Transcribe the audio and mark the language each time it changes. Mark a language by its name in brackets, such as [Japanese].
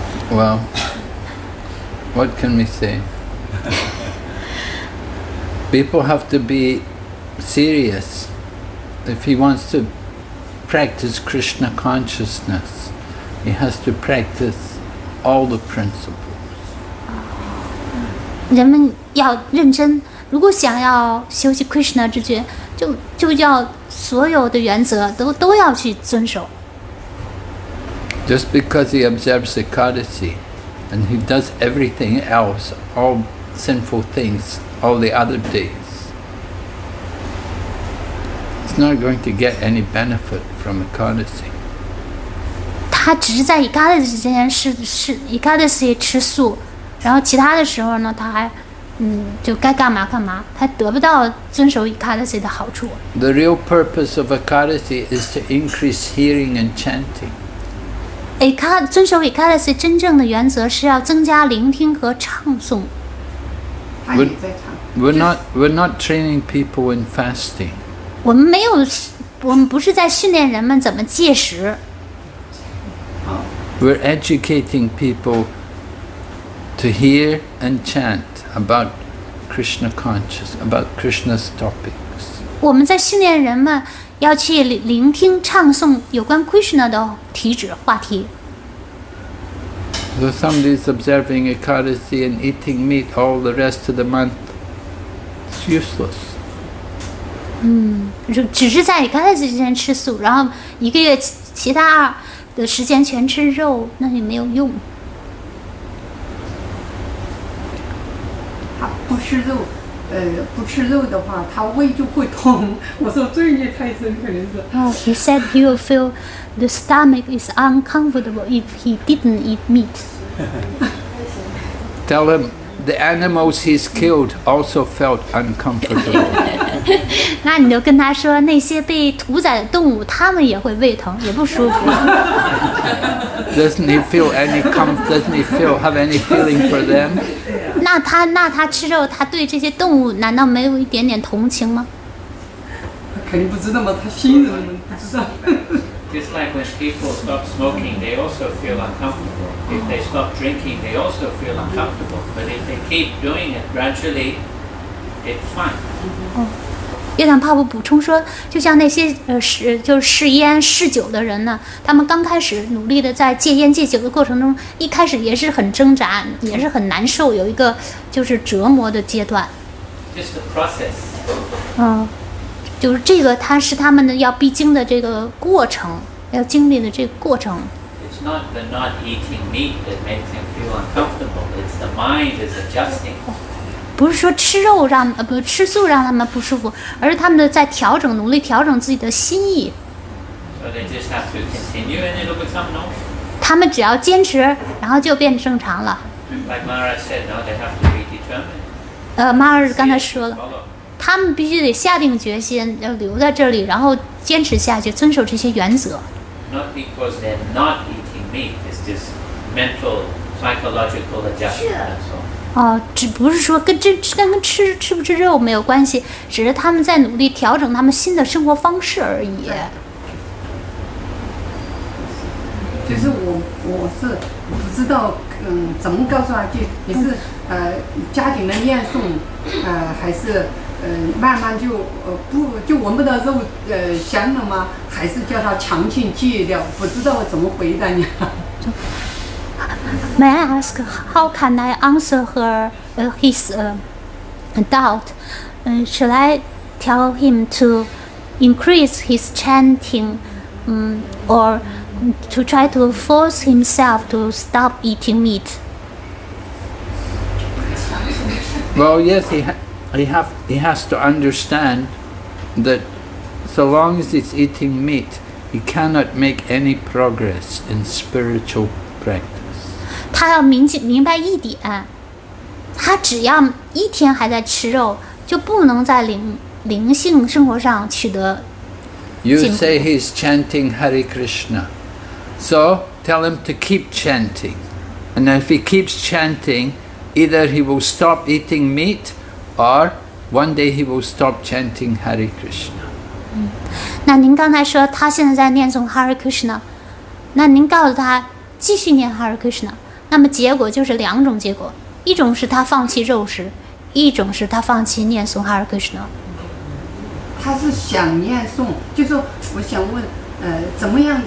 [English] Well, what can we say? People have to be serious. If he wants to practice Krishna consciousness, he has to practice all the principles. [Chinese] 人们要认真，如果想要修习 Krishna 之觉，就要所有的原则都要去遵守。 [English] Just because he observes Ekadasi and he does everything else, all sinful things, all the other days, he's not going to get any benefit from Ekadasi. [Chinese] 他只是在Ekadasi之间是Ekadasi吃素，然后其他的时候呢，他还就该干嘛干嘛，他得不到遵守Ekadasi的好处。 [English] The real purpose of Ekadasi is to increase hearing and chanting. [Chinese] 遵守Ekadasi真正的原则是要增加聆听和唱诵。他也在唱。 [English] We're not training people in fasting. [Chinese] 我们不是在训练人们怎么戒食。 [English] We're educating people to hear and chant about Krishna conscious, about Krishna's topics. [Chinese] 我们在训练人们要去聆听唱诵有关 Krishna 的话题。 [English] So somebody's observing Ekadasi and eating meat all the rest of the month, it's useless. [Chinese] 只是在Ekadasi之前吃素，然后1个月其他的时间全吃肉，那也没有用。他不吃肉，不吃肉的话，他胃就会痛。我说罪孽太深，可能是。 [English] He said he will feel the stomach is uncomfortable if he didn't eat meat. Tell him the animals he's killed also felt uncomfortable. [Chinese] 那你就跟他说，那些被屠宰的动物，它们也会胃疼，也不舒服。 [English] Doesn't he have any feeling for them? [Chinese] 那他吃肉，他对这些动物难道没有一点点同情吗？肯定不知道嘛，他心里不知道。 [English] Just like when people stop smoking, they also feel uncomfortable. If they stop drinking, they also feel uncomfortable. But if they keep doing it gradually, it's fine. [Chinese] 月亮泡泡补充说，就像那些试烟试酒的人呢，他们刚开始努力的在戒烟戒酒的过程中，一开始也是很挣扎，也是很难受，有一个就是折磨的阶段。 [English] Just the process. [Chinese] 就是这个，它是他们的要必经的这个过程，要经历的这个过程。 [English] It's not the not eating meat that makes him feel uncomfortable. It's the mind is adjusting. [Chinese] 不是说吃素让他们不舒服，而是他们的在努力调整自己的心意。 [English] So they just have to continue and it'll become normal. [Chinese] 他们只要坚持，然后就变正常了。 [English] Like Maharaj said, no, they have to be determined. [Chinese] 马尔刚才说了， [English] Follow. [Chinese] 他们必须得下定决心，要留在这里，然后坚持下去，遵守这些原则。 [English] Not because they're not eating meat. It's just mental, psychological adjustment. That's all. [Chinese] 只不是说跟吃不吃肉没有关系，只是他们在努力调整他们新的生活方式而已。就是我是不知道怎么告诉他去？你是家庭的念诵，还是慢慢就闻不到肉香了吗？还是叫他强行戒掉？不知道怎么回答你。 [English] May I ask how can I answer her his doubt? Should I tell him to increase his chanting, or to try to force himself to stop eating meat? Well, yes, he has to understand that so long as he's eating meat, he cannot make any progress in spiritual practice. [Chinese] 他要明白一点，他只要一天还在吃肉，就不能在灵性生活上取得。 [English] You say he's chanting Hare Krishna, so tell him to keep chanting. And if he keeps chanting, either he will stop eating meat, or one day he will stop chanting Hare Krishna. [Chinese] 那您刚才说他现在在念诵 Hare Krishna， 那您告诉他继续念 Hare Krishna， 那么结果就是两种结果，一种是他放弃肉食，一种是他放弃念诵 Hare Krishna。他是想念诵，就说我想问，怎么样？